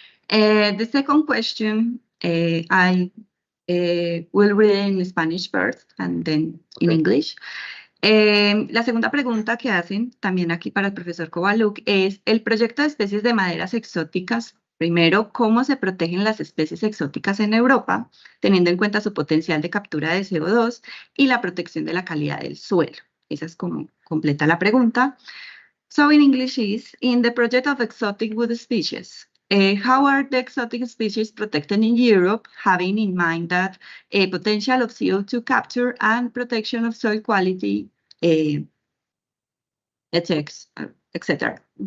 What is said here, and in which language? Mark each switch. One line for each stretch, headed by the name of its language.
English: The second question, I will read in Spanish first and then in English.
Spanish: La segunda pregunta que hacen también aquí para el profesor Kowaluk es, el proyecto de especies de maderas exóticas, primero, ¿cómo se protegen las especies exóticas en Europa, teniendo en cuenta su potencial de captura de CO2 y la protección de la calidad del suelo? Esa es como completa la pregunta.
English: So in English is, in the project of exotic wood species, how are the exotic species protected in Europe, having in mind that a potential of CO2 capture and protection of soil quality, etc.